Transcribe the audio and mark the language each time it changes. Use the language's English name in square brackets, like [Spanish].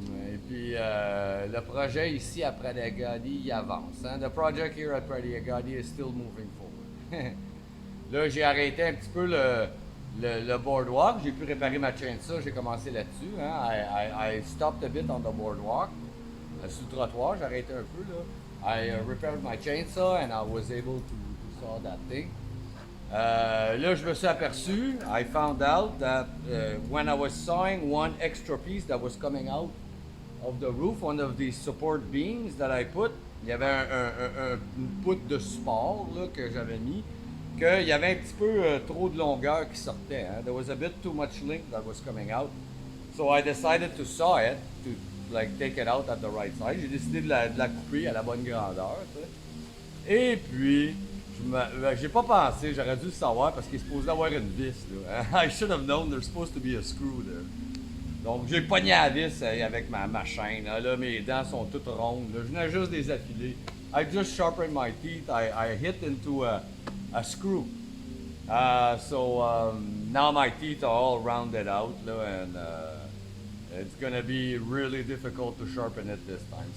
[French] Et puis, le projet ici à Pradegadi, il avance. Hein? [English] The project here at Pradegadi is still moving forward. [French] Là, j'ai arrêté un petit peu le boardwalk. J'ai pu réparer ma chainsaw. J'ai commencé là-dessus. Hein? [English] I stopped a bit on the boardwalk. [French] Sur le trottoir, j'ai arrêté un peu. Là. [English] I repaired my chainsaw and I was able to saw that thing. [French] Là, je me suis aperçu, [English] I found out that when I was sawing one extra piece that was coming out of the roof, one of the support beams that I put, [French] il y avait une poutre de support là, que j'avais mis, qu'il y avait un petit peu trop de longueur qui sortait. Hein. [English] There was a bit too much length that was coming out. So I decided to saw it, to like take it out at the right size. [French] J'ai décidé de la couper à la bonne grandeur. Tu sais. Et puis, j'ai pas pensé, j'aurais dû le savoir parce qu'il est supposé avoir une vis. Là. [English] I should have known there's supposed to be a screw there. [French] Donc j'ai pogné la vis avec ma chaîne. Là, mes dents sont toutes rondes. Là. Je venais juste des affiler. [English] I just sharpened my teeth. I hit into a screw. So now my teeth are all rounded out. Là, and it's gonna be really difficult to sharpen it this time.